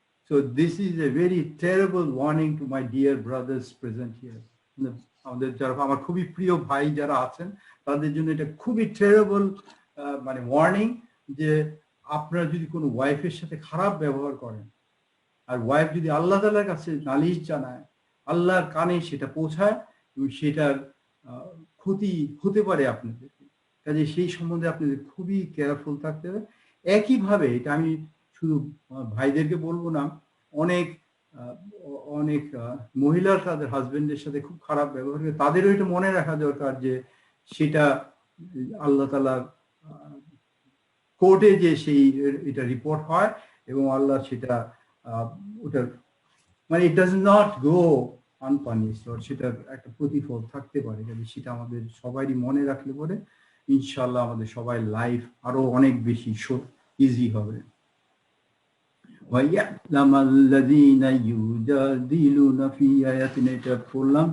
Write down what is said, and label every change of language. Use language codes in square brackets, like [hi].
[en] So this is a very terrible warning to my dear brothers present here. [bn] আমাদের যারা, আমার খুবই প্রিয় ভাই যারা আছেন, তাদের জন্য এটা খুবই টেরেবল মানে ওয়ার্নিং, যে আপনারা যদি কোনো ওয়াইফের সাথে খারাপ ব্যবহার করেন, আর ওয়াইফ যদি আল্লাহ তাআলার কাছে নালিশ জানায়, আল্লাহর কানে সেটা পৌঁছায় এবং সেটার ক্ষতি হতে পারে আপনাদের। কাজে সেই সম্বন্ধে আপনাদের খুবই কেয়ারফুল থাকতে হবে। একইভাবে এটা আমি শুধু ভাইদেরকে বলবো না, অনেক অনেক মহিলার তাদের হাজবেন্ডের সাথে খুব খারাপ ব্যবহার করে, তাদেরও এটা মনে রাখা দরকার যে সেটা আল্লাহ তাআলার কোর্টে যে সেই এটা রিপোর্ট হয় এবং আল্লাহ সেটা ওটার মানে [en] it does not go unpunished, [bn] সেটার একটা প্রতিফল থাকতে পারে। সেটা আমাদের সবারই মনে রাখলে পরে ইনশাআল্লাহ আমাদের সবাই লাইফ আরো অনেক বেশি ইজি হবে। [ar] وَيَعْلَمَ الَّذِينَ يُجَادِلُونَ فِي آيَاتِنَا, [bn] এটা পড়লাম।